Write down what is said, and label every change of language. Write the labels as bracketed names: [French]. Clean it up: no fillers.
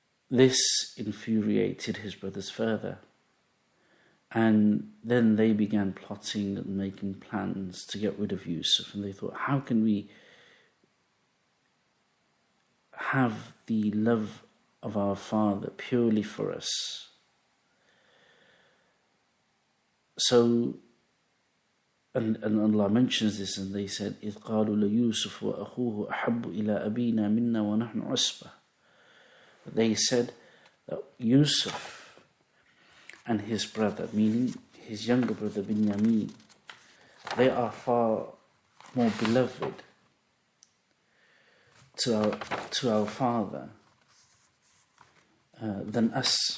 [English] This infuriated his brothers further, and then they began plotting and making plans to get rid of Yusuf, and they thought, how can we have the love of our father purely for us? So, and Allah mentions this, and they said, [Arabic] إِذْ قَالُوا لَيُوسُفُ وَأَخُوهُ أَحَبُّ إِلَىٰ أَبِينَا مِنَّا وَنَحْنُ عُصْبَةٌ. [English] They said that Yusuf and his brother, meaning his younger brother Binyamin, they are far more beloved to our father than us.